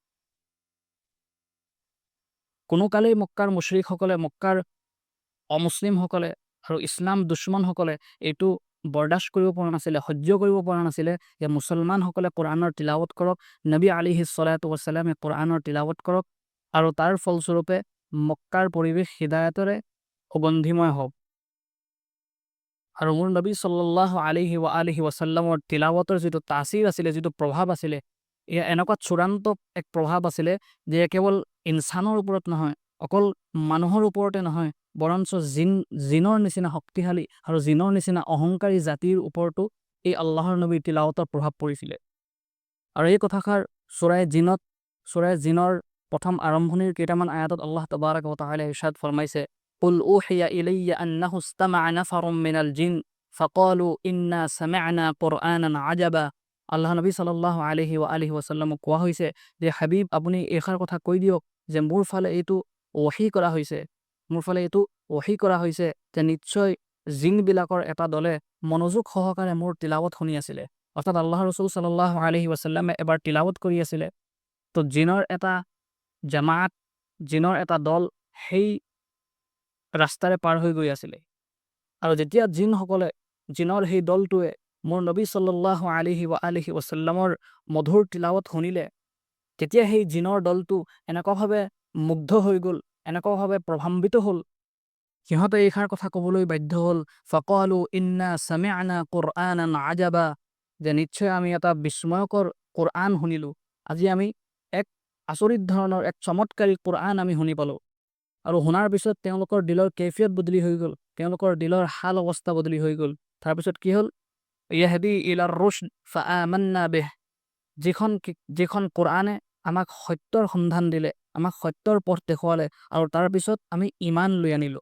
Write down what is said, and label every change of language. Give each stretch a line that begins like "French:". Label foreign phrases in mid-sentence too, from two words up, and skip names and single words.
Assamese: কোনো কালেই মক্কাৰ মুশ্ৰিকসকলে, মক্কাৰ অমুছলিমসকলে আৰু ইছলাম দুশ্মনসকলে এইটো বৰদাস্ত কৰিব পৰা নাছিলে, সহ্য কৰিব পৰা নাছিলে যে মুছলমানসকলে কুৰআনৰ তিলাৱত কৰক, নবী
Arabic: عليه الصلاة والسلام
Assamese: কুৰআনৰ তিলাৱত কৰক, আৰু তাৰ ফলস্বৰূপে মক্কাৰ পৰিৱেশ হিদায়াতৰে সুগন্ধিময় হওক। আৰু মোৰ নবী
Arabic: صلى الله عليه وآله وسلم
Assamese: তিলাৱতৰ যিটো তাচিৰ আছিলে, যিটো প্ৰভাৱ আছিলে, এয়া এনেকুৱা চূড়ান্ত এক প্ৰভাৱ আছিলে যে কেৱল ইনচানৰ ওপৰত নহয়, অকল মানুহৰ ওপৰতে নহয়, বৰঞ্চ জিনৰ নিচিনা শক্তিশালী আৰু জিনৰ নিচিনা অহংকাৰী জাতিৰ ওপৰতো এই আল্লাহৰ নবীৰ তিলাৱতৰ প্ৰভাৱ পৰিছিলে। আৰু এই কথাষাৰ সূৰা জিনৰ প্ৰথম আৰম্ভণিৰ কেইটামান আয়াতত আল্লাহ
Arabic: تبارك وتعالى
Assamese: ইৰশাদ ফৰমাইছে,
Arabic: قل أوحي إلي أنه استمع نفر من الجن فقالوا إنا سمعنا قرآنا عجبا.
Assamese: আল্লাহ নবী
Arabic: صلى الله عليه وآله وسلم
Assamese: কোৱা হৈছে যে হাবিব, আপুনি এইষাৰ কথা কৈ দিয়ক যে মোৰ ফালে এইটো ওহী কৰা হৈছে যে নিশ্চয় জিনবিলাকৰ এটা দলে মনোযোগ সহকাৰে মোৰ তিলাৱত শুনি আছিলে। অৰ্থাৎ
Arabic: الله رسول صلى الله عليه وسلم
Assamese: এবাৰ তিলাৱত কৰি আছিলে, তো জিনৰ এটা জামাত, জিনৰ এটা দল সেই ৰাস্তাৰে পাৰ হৈ গৈ আছিলে। আৰু যেতিয়া জিনৰ সেই দলটোৱে মোৰ নবী
Arabic: صلى الله عليه وآله وسلم
Assamese: মধুৰ তিলাৱত শুনিলে তেতিয়া সেই জিনৰ দলটো এনেকুৱাভাৱে মুগ্ধ হৈ গ'ল, এনেকুৱাভাৱে প্ৰভাৱান্বিত হ'ল, সিহঁতে এইষাৰ কথা ক'বলৈ বাধ্য হ'ল,
Arabic: فقالوا إنا سمعنا قرآنا عجبا,
Assamese: যে নিশ্চয় আমি এটা বিস্ময়কৰ কুৰআন শুনিলোঁ। আজি আমি এক আচৰিত ধৰণৰ এক চমৎকাৰী কুৰআন আমি শুনি পালোঁ। আৰু শুনাৰ পিছত তেওঁলোকৰ দিলৰ কৈফিয়ত বদলি হৈ গ'ল, তেওঁলোকৰ দিলৰ হাল অৱস্থা বদলি হৈ গ'ল। তাৰপিছত কি হ'ল,
Arabic: يهدي إلى الرشد فآمنا به,
Assamese: যিখন কুৰআনে আমাক সত্যৰ সন্ধান দিলে, আমাক সত্যৰ পথ দেখুৱালে, আৰু তাৰপিছত আমি ইমান লৈ আনিলোঁ।